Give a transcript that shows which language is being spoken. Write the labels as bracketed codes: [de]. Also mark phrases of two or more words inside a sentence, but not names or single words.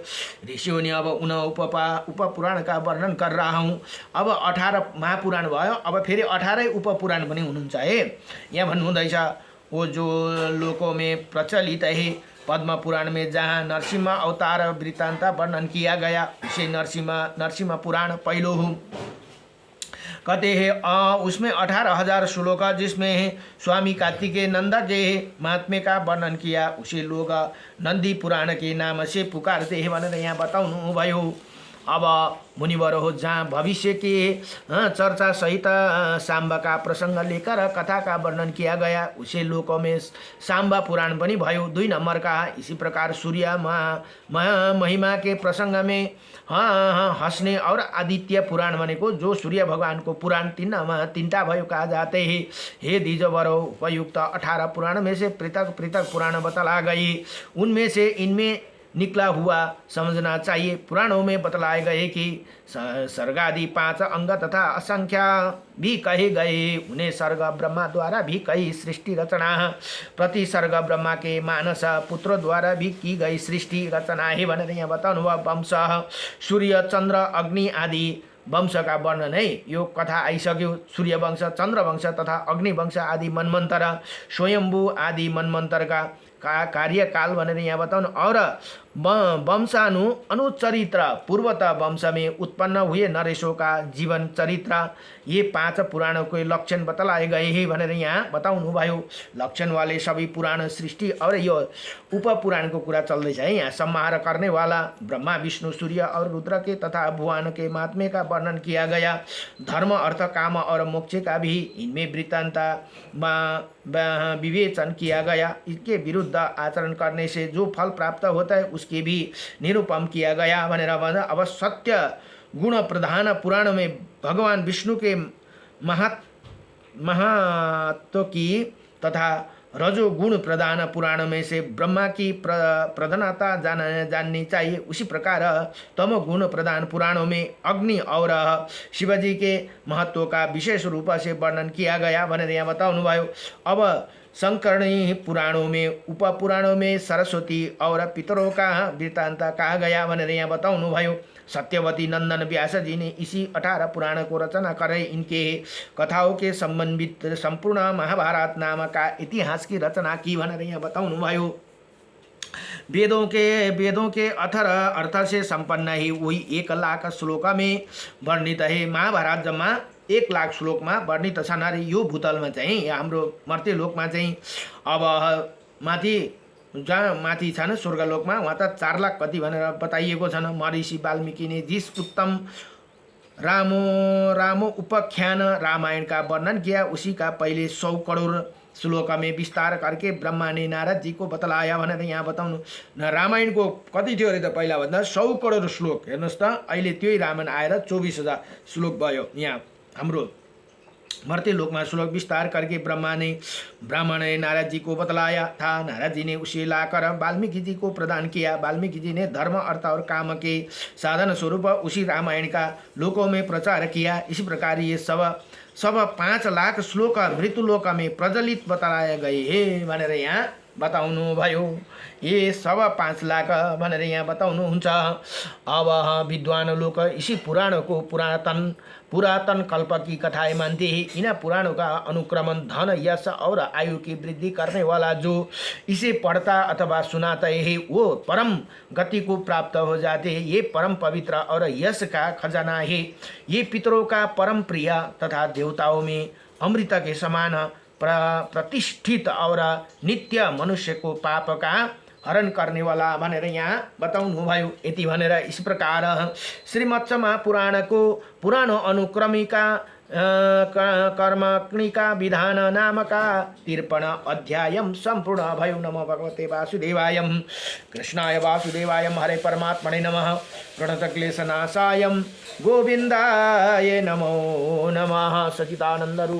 [hi] ऋषियों ने अब उन उपपुराण का वर्णन कर रहा हूँ। [ne] अब 18 महापुराण भयो, अब फेरि 18 उपपुराण पनि हुनुहुन्छ है। यहाँ भन्नुहुँदैछ [hi] वो जो लोकों में प्रचलित है पद्म पुराण में जहाँ नरसिंह अवतार वृत्तांत वर्णन किया गया उसे नरसिंह पुराण [ne] पहिलो हो [hi] कहते हैं। उसमें 18,000 श्लोक जिसमें है स्वामी कार्तिकेय नंदा के महात्म्य का वर्णन किया उसे लोग नंदी पुराण के नाम से पुकारते हैं [ne] भनेर यहाँ बताउनु भयो। [hi] अब मुनिवर हो जहाँ भविष्य के चर्चा सहित सांबा का प्रसंग लेकर कथा का वर्णन किया गया उसे लोकों में सांबा पुराण [ne] पनि भयो [hi] 2 नंबर का। इसी प्रकार सूर्य महिमा के प्रसंग में हंसने और आदित्य पुराण भनेको जो सूर्य भगवान को पुराण [ne] 3टा भयो [hi] कहा जाते हैं। हे द्विजवरो उपयुक्त 18 पुराण में से पृथक पृथक पुराण बतला गई, उनमें से इनमें निकला हुआ समझना चाहिए। पुराणों में बतलाए गए कि सर्गादि 5 अंग तथा असंख्या भी कहे गए, उन्हें सर्ग ब्रह्मा द्वारा भी कई सृष्टि रचना प्रति सर्ग ब्रह्मा के मानस पुत्र द्वारा भी की गई सृष्टि रचना है [ne] भनेर यहाँ बताउनु भयो। [hi] वंश सूर्य चंद्र अग्नि आदि वंश का वर्णन है [ne] यो कथा आइसक्यो। [hi] सूर्य वंश, चंद्र वंश तथा अग्नि वंश आदि मनमंत्र, स्वयंभू आदि मनमंत्र का कार्यकाल [ne] भनेर यहाँ बताउनु। [hi] और अनुचरित्र पूर्वत वंश में उत्पन्न हुए नरेशों का जीवन चरित्र ये 5 पुराणों के लक्षण बतलाए गए हैं [ne] भनेर यहाँ बताउनु भयो। [hi] लक्षण वाले सभी पुराण सृष्टि और [ne] यो उपपुराण को कुरा चल्दैछ है। [hi] यहाँ संहार करने वाला ब्रह्मा विष्णु सूर्य और रुद्र के तथा भुवन के महात्म्य का वर्णन किया गया। धर्म अर्थ काम और मोक्ष का भी इनमें वृत्तांत विवेचन किया गया। इसके विरुद्ध आचरण करने से जो फल प्राप्त होता है उसके भी निरूपण किया गया [ne] भनेर भन्दा। [hi] अब सत्य गुण प्रधान पुराण में भगवान विष्णु के महत्व की तथा रजोगुण प्रधान पुराण में से ब्रह्मा की प्रधानता जाननी चाहिए। उसी प्रकार तमोगुण प्रधान पुराणों में अग्नि और शिवजी के महत्व का विशेष रूप से वर्णन किया गया [ne] भनेर यहाँ बताउनु भयो। [hi] अब संकरणी पुराणों में उपपुराणों में सरस्वती और पितरों का वृत्तांत कहा गया [ne] भनेर यहाँ बताउनु भयो। [hi] सत्यवती नंदन व्यास जी ने इसी 18 पुराण को रचना करे इनके कथाओं के संबंधित संपूर्ण महाभारत नाम का इतिहास की रचना की [ne] भनेर यहाँ बताउनु भयो। [hi] वेदों के अर्थ से संपन्न ही वही 1 लाख श्लोक में वर्णित है। [ne] महाभारत जम्मा 1 लाख श्लोकमा वर्णित छन् अरे यो भूतलमा चाहिँ हाम्रो मर्त्यलोकमा चाहिँ अब जहाँ माथि छन् स्वर्गलोकमा वहाँ त 4 लाख कति भनेर बताइएको छन्। [hi] महर्षि वाल्मीकि ने जिस उत्तम रामो उपाख्यान रामायण का वर्णन किया उसी का पहले 100 करोड़ श्लोक में विस्तार करके ब्रह्मा ने नारद जी को बतलाया [ne] भनेर यहाँ बताउनु। रामायण को कति थियो अरे त पहिला भन्दा 100 करोड़ श्लोक हेर्नुहोस् त अहिले त्यही रामायण आएर 24,000 श्लोक भयो। यहाँ हाम्रो मर्त्यलोक [hi] में श्लोक विस्तार करके ब्राह्मण ने नारद जी को बतलाया था। नारद जी ने उसे लाकर वाल्मीकि जी को प्रदान किया। वाल्मीकि जी ने धर्म अर्थ और काम के साधन स्वरूप उसी रामायण का लोकों में प्रचार किया। इसी प्रकार ये सब 5 लाख श्लोक मृत्युलोक में प्रज्वलित बताए गए हैं [ne] भनेर यहाँ बताउनुभयो। [hi] ये सब 5 लाख [ne] भनेर यहाँ बताउनुहुन्छ। [hi] अब विद्वान लोग इसी पुराणों को पुरातन कल्प की कथाएं मानते हैं। इन पुराणों का अनुक्रमण धन यश और आयु की वृद्धि करने वाला जो इसे पढ़ता अथवा सुनाता है वो परम गति को प्राप्त हो जाते हैं। ये परम पवित्र और यश का खजाना है। ये पितरों का परम प्रिय तथा देवताओं में अमृत के समान प्रतिष्ठित और नित्य मनुष्य को पाप का हरण करने वाला [ne] भनेर यहाँ बताउनु भयो। यति भनेर इस प्रकार श्रीमत्समा पुराणको पुरानो अनुक्रमिका कर्मणिका विधान नामका 53 अध्यायम सम्पूर्ण भयो। [sa] नमो भगवते वासुदेवाय कृष्णाय वासुदेवाय हरे परमात्मने नमः। प्रणतक्लेशनाशाय गोविन्दाय नमो नमः। सच्चिदानंद रूप